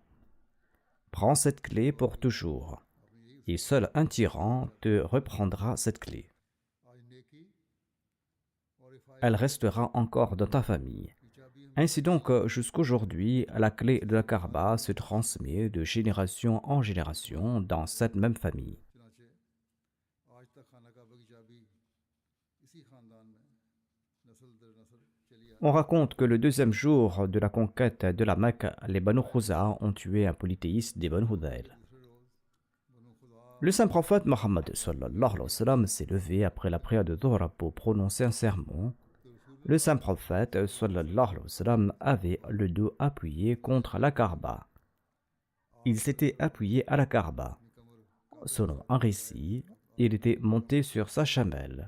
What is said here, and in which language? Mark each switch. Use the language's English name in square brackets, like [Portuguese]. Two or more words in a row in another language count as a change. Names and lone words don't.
[French] Prends cette clé pour toujours, et seul un tyran te reprendra cette clé. Elle restera encore dans ta famille. Ainsi donc, jusqu'aujourd'hui, la clé de la Kaaba se transmet de génération en génération dans cette même famille. [Urdu] چنانچہ آج تک خانہ کعبہ کی چابی اسی خاندان میں نسل در نسل چلی آ [French] On raconte que le deuxième jour de la conquête de la Mecque, les Banu Khuza ont tué un polythéiste des Banu Hudayl. [Urdu] دوسرے روز بنو خدا [French] Le saint prophète Mohammed [Arabic] sallallahu alayhi wa sallam [French] s'est levé après la prière de Dhuhr pour prononcer un sermon. Le saint prophète [Arabic] sallallahu alayhi wa sallam [French] avait le dos appuyé contre la Kaaba. Il s'était appuyé à la Kaaba. Selon un récit, il était monté sur sa chamelle.